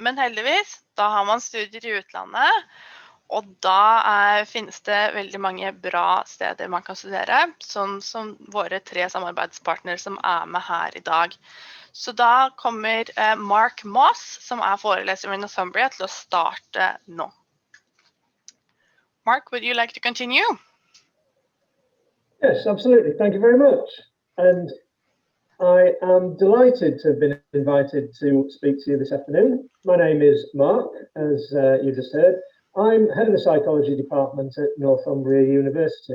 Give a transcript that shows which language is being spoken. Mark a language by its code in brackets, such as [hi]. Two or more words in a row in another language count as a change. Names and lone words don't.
[no] Men heldigvis, da har man studier i utlandet, og da finnes det veldig mange bra steder man kan studere, sånn som våre 3 samarbeidspartnere som er med her i dag. Så da kommer Mark Moss, som er foreleser i Northumbria, til å starte nå. [en] Mark, would you like to continue? Yes, absolutely. Thank you very much. And I am delighted to have been invited to speak to you this afternoon. My name is Mark, as you just heard. I'm head of the psychology department at Northumbria University.